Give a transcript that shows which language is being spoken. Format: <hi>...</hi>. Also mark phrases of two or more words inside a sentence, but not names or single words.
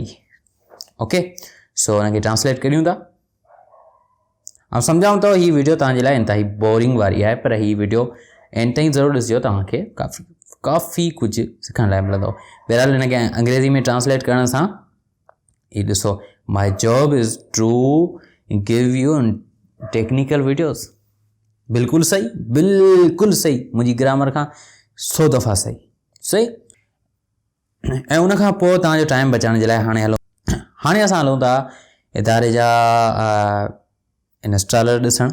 <sd>ओके, सो हुनखे ट्रांसलेट करियूं था। ऐं सम्झाऊं थो हीअ वीडियो तव्हांजे लाइ इंतिहाई बोरिंग वारी आहे, पर हीअ वीडियो एंड ताईं ज़रूरु ॾिसिजो, तव्हांखे काफ़ी कुझु सिखण लाइ मिलंदो। बहरहाल हिनखे अंग्रेज़ी में ट्रांसलेट करण सां ही ॾिसो,</sd> <en>my job is to give you technical videos.</en> <sd>बिल्कुलु सही, बिल्कुलु सही, मुंहिंजी ग्रामर खां 100 दफ़ा सही। सही, ऐं उनखां पोइ तव्हांजो टाइम बचाइण जे लाइ हाणे असां हलूं था इदारे जा इंस्टॉलर ॾिसणु।</sd>